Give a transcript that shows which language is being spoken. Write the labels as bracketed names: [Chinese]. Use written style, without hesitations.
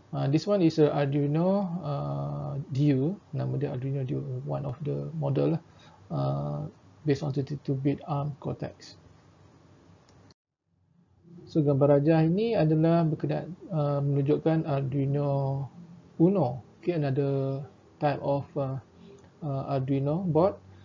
[English] This one is a Arduino DU, [Malay] nama dia Arduino DU, [English] one of the model lah, based on 32-bit ARM Cortex. [Malay] So gambar rajah ini adalah berkenaan menunjukkan Arduino Uno. [English] Okay, another type of Arduino board.